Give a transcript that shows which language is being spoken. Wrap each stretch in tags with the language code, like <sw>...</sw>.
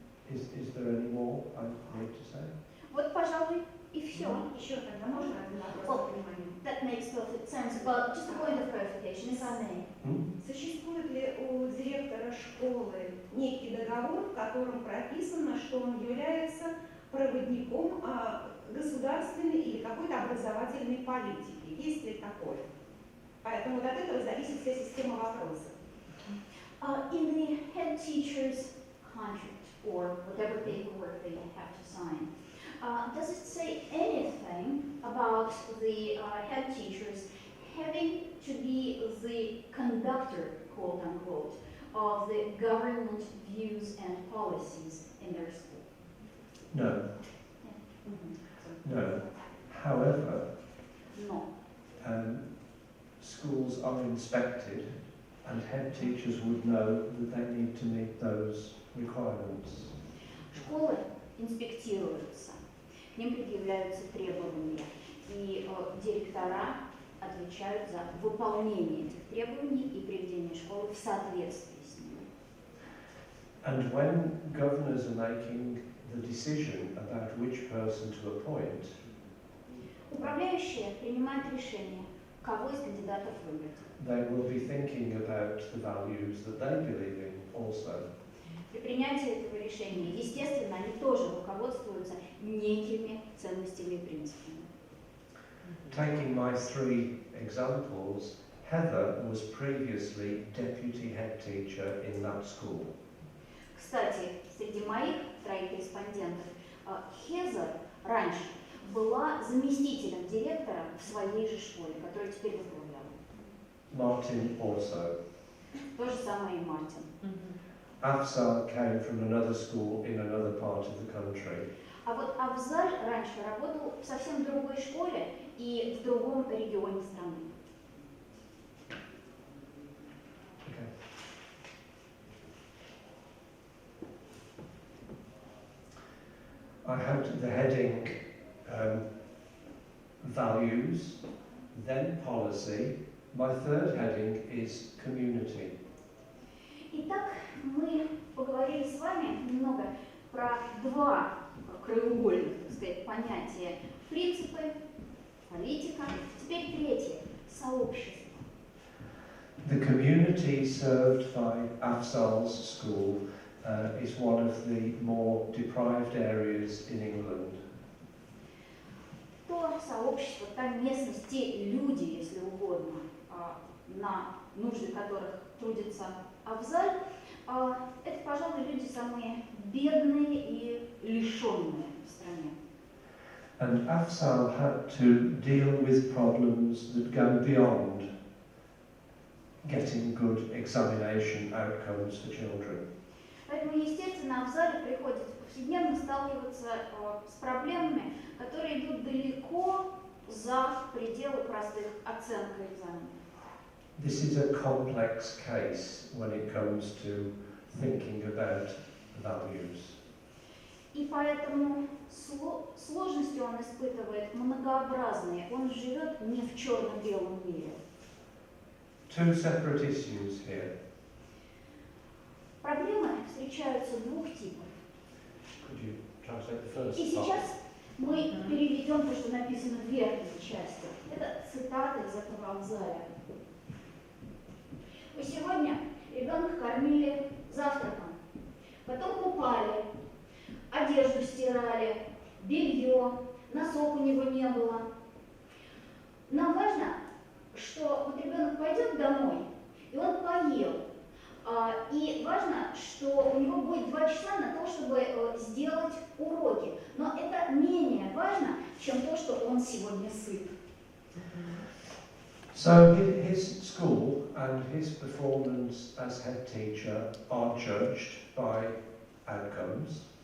<en>Is there any more I need to say?</en> <ru>Вот, пожалуй, и все. Еще тогда можно один вопрос по вниманию?</ru> <en>that makes perfect sense, but just a point of clarification, if I may.</en> <ru>Существует ли у директора школы некий договор, в котором прописано, что он является проводником государственной или какой-то образовательной политики? Есть ли такое? Поэтому вот от этого зависит вся система вопроса.</ru> <en>In the head teacher's contract, or whatever paperwork they have to sign, does it say anything about the head teachers having to be the conductor, quote unquote, of the government views and policies in their school? No. No. However, No. schools are inspected and head teachers would know that they need to meet those requirements.</en> <ru>Школы инспектируются, к ним предъявляются требования, и директора отвечают за выполнение этих требований и приведение школы в соответствии с ними.</ru> <en>And when governors are making the decision about which person to appoint,</en> <ru>Управляющие принимают решение, кого из кандидатов выбрать.</ru> <en>they will be thinking about the values that they believe in also.</en> <ru>При принятии этого решения, естественно, они тоже руководствуются некими ценностями и принципами.</ru> <en>Taking my three examples, Heather was previously deputy head teacher in that school.</en> <ru>Кстати, среди моих троих респондентов Хезер раньше была заместителем директора в своей же школе, которую теперь возглавляла.</ru> <en>Martin also.</en> <ru>То же самое и Мартин.</ru> <en>Afsar came from another school in another part of the country.</en> <ru>А вот Авзаль раньше работал в совсем другой школе и в другом регионе страны.</ru> <en>Okay. I had the heading values, then policy. My third heading is community.</en> <ru>Итак, мы поговорили с вами немного про два краеугольных, так сказать, понятия: принципы, политика. Теперь третье – сообщество.</ru> <en>The community served by Afzal's school is one of the more deprived areas in England.</en> <ru>То сообщество, та местность, те люди, если угодно, на нужды которых трудится Авзаль, это, пожалуй, люди самые бедные и лишенные в стране.</ru> <en>And Afzal had to deal with problems that go beyond getting good examination outcomes for children.</en> <ru>Поэтому, естественно, Авзалю приходится повседневно сталкиваться с проблемами, которые идут далеко за пределы простых оценок и экзаменов.</ru> <en>This is a complex case when it comes to thinking about values.</en> <ru>И поэтому сложности он испытывает многообразные. Он живет не в черно-белом мире.</ru> <en>Two separate issues here.</en> <ru>Проблемы встречаются двух типов.</ru> <en>Could you translate the first</en> <ru>И сейчас мы переведем то, что написано в верхней части. Это цитата из этого Авзаля. Вы сегодня ребенка кормили завтраком, потом купали, одежду стирали, белье, носок у него не было. Нам важно, что вот ребенок пойдет домой, и он поел. И важно, что у него будет 2 часа на то, чтобы сделать уроки. Но это менее важно, чем то, что он сегодня сыт.</ru> <en>So his school and his performance as head teacher are judged by outcomes.</en>